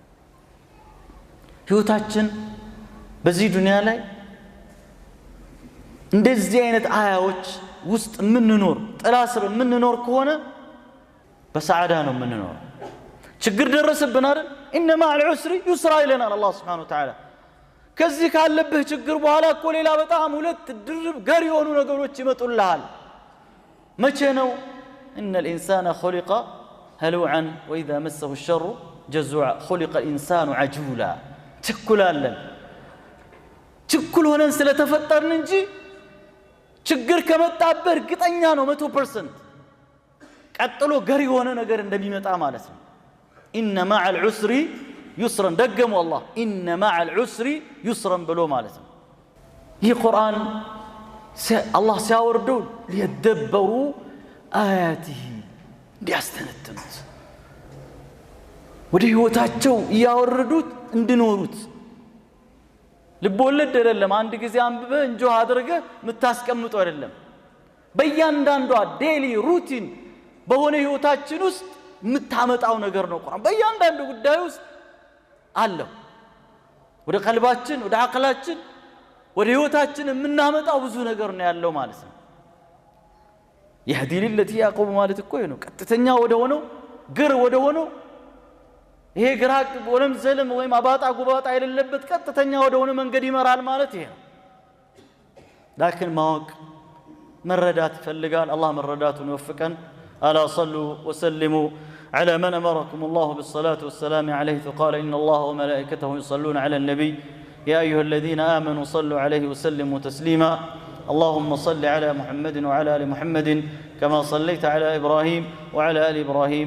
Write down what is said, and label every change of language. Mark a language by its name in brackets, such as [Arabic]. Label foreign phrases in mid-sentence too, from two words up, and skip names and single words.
[Amharic] ህይወታችን በዚህ ዱንያ ላይ እንደዚህ አይነት አያዎች ውስጥ ምንኖር ጥላ ስር ምንኖር ከሆነ በሰዓዳ ነው ምንኖር ችግር ደረሰብን አይደል [Arabic] انما العسر يسرا [Amharic] ይለናል አላህ [Arabic] سبحانه وتعالى [Amharic] ከዚህ ካለብህ ችግር በኋላ እኮ ሌላ በጣም ሁለት ድርብ ገር የሆኑ ነገሮች ይመጡልሃል መቼ ነው [Arabic] ان الانسان خلق هلوعا واذا مسه الشر جزوعا خلق الانسان عجولا [Amharic] ችኩላለን ችኩል ሆነን ስለተፈጠርን እንጂ ችግር ከመጣበት እርግጠኛ ነው 100% ቀጥሎ ገር የሆነ ነገር እንደሚመጣ ማለት ነው [Arabic] ان مع العسر يسرا دغموا الله ان مع العسر يسرا [Amharic] ብሎ ማለት ነው ይህ ቁርአን አላህ ሲያወርደው [Arabic] ليدبروا آياته [Amharic] እንዲያስተነትኑት ወደ ህይወታቸው ያወርዱት እንድኖሩት ልቦለድ አይደለም አንድ ጊዜ አንብበ እንጆ አድርገ ምታስቀምጡ አይደለም በእያንዳንዷ [English] daily routine [Amharic] በሆነ ህይወታችን ውስጥ ምታመጣው ነገር ነው ቁርአን በእያንዳንዱ ጉዳይ ውስጥ አለ ወደ ቀልባችን ወደ አቅላችን ወደ ህይወታችን የምናመጣው ብዙ ነገር ነው ያለው ማለት ነው يهدي [Arabic] للتي يقوم [Amharic] ማለት እኮ ነው ቀጥተኛ ወደ ሆነው ግር ወደ ሆነው ይሄ ግራቅ ወለም ዘለም ወይም አባጣ ጉባጣ አይደለበት ቀጥተኛ ወደ ሆነ መንገድ ይመራል ማለት ይሄ لكن ማወቅ መረዳት ይፈልጋል አላህ መረዳቱን ይወፍቀን [Arabic] الا صلوا وسلموا على من امركم الله بالصلاه والسلام عليه فقال ان الله وملائكته يصلون على النبي يا ايها الذين امنوا صلوا عليه وسلموا تسليما اللهم صل على محمد وعلى ال محمد كما صليت على ابراهيم وعلى ال ابراهيم